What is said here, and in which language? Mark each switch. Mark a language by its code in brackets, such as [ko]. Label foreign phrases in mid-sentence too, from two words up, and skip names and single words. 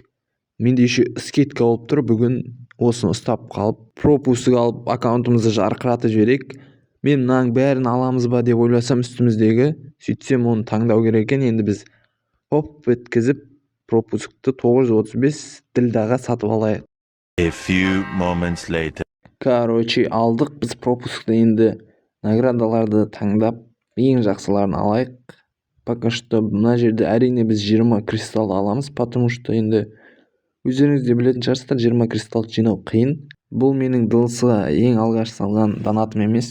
[kk] Менде [ru] еще скидка [kk] болып тұр. Бүгін осыны ұстап қалып, пропуск алып, аккаунтымызды жарқыратып жіберейік. Мен мынаның бәрін аламыз ба деп ойласам үстіміздегі, сөйтсем оны таңдау керек екен. Енді біз өткізіп пропускты 935 ділдаға сатып алайық. [en] A few moments later. [kk] Алдық біз пропускты. Енді наградаларды таңдап ең жақсыларын алайық. [ru] Пока что [kk] мына жерде әрине біз 20 кристалл аламыз, [ru] потому что [kk] енді өздеріңіз де білетін шығарсыздар, 20 кристалл жинау қиын. Бұл менің дылсыға ең алғаш салған донатым емес.